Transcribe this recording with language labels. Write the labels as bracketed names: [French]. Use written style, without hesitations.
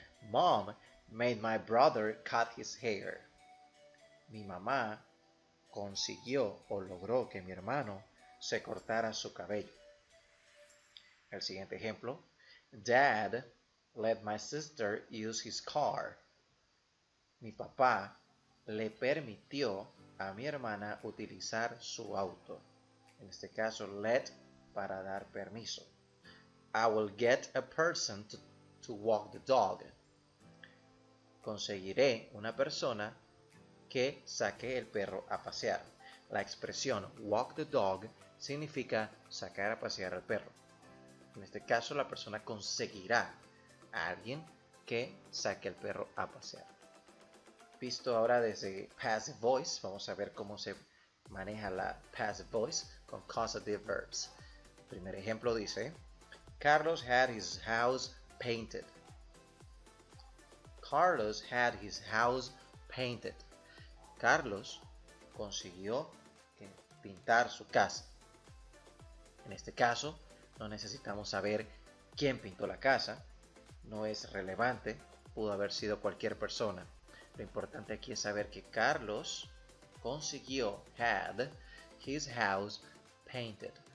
[English] Mom made my brother cut his hair. [Spanish] Mi mamá consiguió o logró que mi hermano se cortara su cabello. El siguiente ejemplo. [English] Dad let my sister use his car. [Spanish] Mi papá le permitió a mi hermana utilizar su auto. En este caso, let para dar permiso. [English] I will get a person to walk the dog. [Spanish] Conseguiré una persona que saque el perro a pasear. La expresión walk the dog significa sacar a pasear al perro. En este caso, la persona conseguirá a alguien que saque el perro a pasear. Visto ahora desde passive voice, vamos a ver cómo se maneja la passive voice con causative verbs. El primer ejemplo dice, Carlos [English] had his house painted. Carlos had his house painted. [Spanish] Carlos consiguió pintar su casa. En este caso, no necesitamos saber quién pintó la casa. No es relevante. Pudo haber sido cualquier persona. Lo importante aquí es saber que Carlos consiguió, [English] had his house painted.